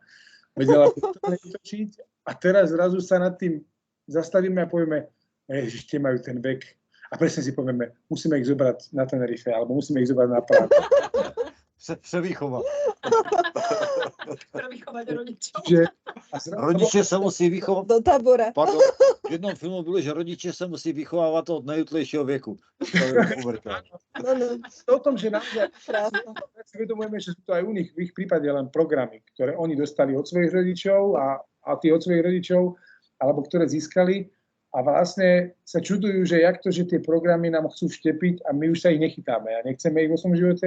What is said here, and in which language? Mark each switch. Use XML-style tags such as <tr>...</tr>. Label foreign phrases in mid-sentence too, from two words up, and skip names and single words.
<sk>Vedela vytočiť. A teraz zrazu sa nad tým zastavíme a povieme, že tie majú ten vek. A presne si povieme, musíme ich zobrať na Tenerife, alebo musíme ich zobrať na Prahu.</sk> <cs>Převýchova.</cs> <sk>Vychovať rodičov.</sk> <cs>Rodiče se musí vychovat. Do tábora. Pardon, v jednom filmu bylo, že rodiče se musí vychovávat od nejútlejšího věku.</cs> <sk>To o tom, že naozaj si uvedomujeme, že sú to aj u nich v ich prípade len programy, ktoré oni dostali od svojich rodičov a tí od svojich rodičov, alebo ktoré získali a vlastne sa čudujú, že jak to, že tie programy nám chcú vštepiť a my už sa ich nechytáme a nechceme ich vo svojom živote.</sk>